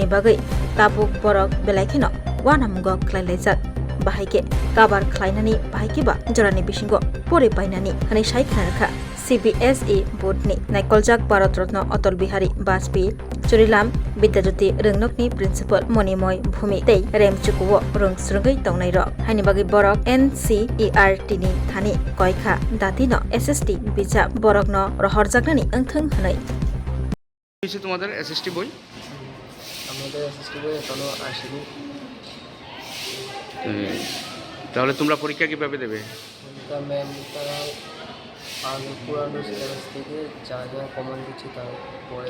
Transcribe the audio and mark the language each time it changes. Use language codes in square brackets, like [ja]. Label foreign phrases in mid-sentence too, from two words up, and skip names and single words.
[trp] Bagai Tabuk Borok Belakhino Wanamugo Klailajak Bahaike Kabar Klainani Bahaikiba Jorani Bishingo Pore Bainani Hani Shaikhanarkha CBSE Board ni Naikoljak Bharat Ratna Atal Bihari Vajpayee Churilam Bidyajyoti Rungnokni Principal Monimoy Bhumi tei Remchukuo Rung Srungai Tongnai Ro Haini Bagi Borok NCERT ni Thani Koikha Datino SST Bijab Borokno Rohorjaknani Angthang Hanai [bn] হয়েছে তোমাদের এসএসটি বই? আমাদের এসএসটি বই এখনো আসেনি। তাহলে তোমরা পরীক্ষা কিভাবে দেবে? ম্যাম তারা আগে পুরানো সিলেবাস থেকে যা যা কমন দিচ্ছে তারপরে